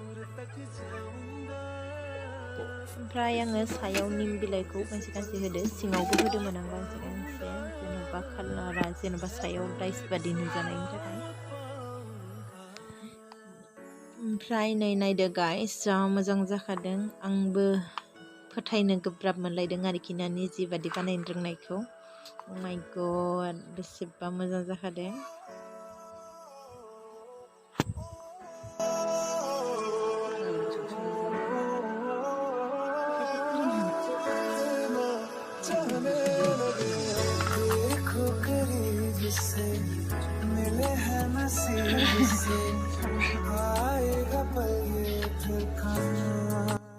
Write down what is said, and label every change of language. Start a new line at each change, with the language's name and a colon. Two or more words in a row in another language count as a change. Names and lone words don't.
Bodo: ओमफ्राय आङो सायाव निम बिलाइखौ गांसे गांसे होदो सिङावबो होदोंमोन आं गांसे गांसे जेनेबा कालारा जेनेबा सायाव डाइस बादि नुजानायनि थाखाय ओमफ्राय नै नायदो गाइस जा मोजां जाखादों आंबो फोथायनो गोब्राब मोनलायदों आरोखि ना निजि बादि बानायनो रोंनायखौ
English: Oh my God
Bodo: बेसेबा मोजां जाखादों
Hindi: देखो करीब से मिले हैं नसीब से आएगा पल ये ठिकाना